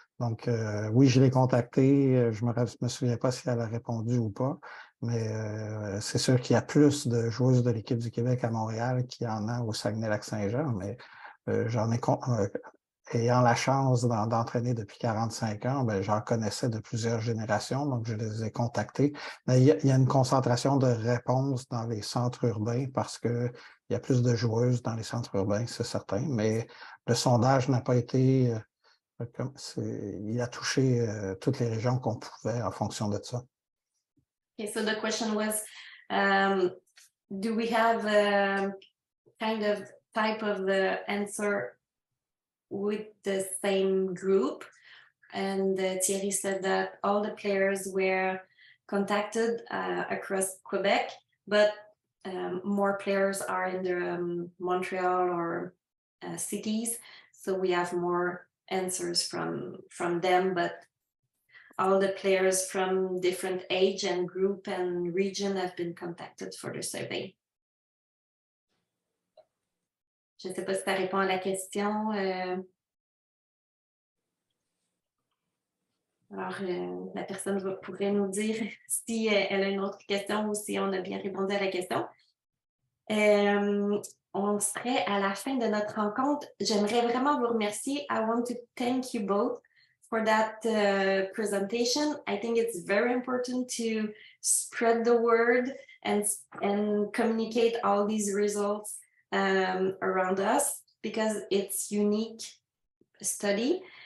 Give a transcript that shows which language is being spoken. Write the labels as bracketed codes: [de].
[fr] Donc, oui, je l'ai contactée, je ne me souviens pas si elle a répondu ou pas, mais c'est sûr qu'il y a plus de joueuses de l'équipe du Québec à Montréal qu'il y en a au Saguenay-Lac-Saint-Jean, mais j'en ai ayant la chance d'entraîner depuis 45 ans, ben, j'en connaissais de plusieurs générations, donc je les ai contactés. Mais il y a une concentration de réponses dans les centres urbains parce qu'il y a plus de joueuses dans les centres urbains, c'est certain, mais le sondage n'a pas été... il a touché toutes les régions qu'on pouvait en fonction de ça. [en] Okay, so the question was, do we have a kind of type of the answer with the same group? And Thierry said that all the players were contacted across Quebec, but more players are in the Montreal or cities, so we have more answers from them, but all the players from different age and group and region have been contacted for the survey. [fr] Je ne sais pas si ça répond à la question. Alors, la personne pourrait nous dire si elle a une autre question ou si on a bien répondu à la question. On serait à la fin de notre rencontre. J'aimerais vraiment vous remercier. [en] I want to thank you both for that presentation. I think it's very important to spread the word and communicate all these results around us because it's unique study.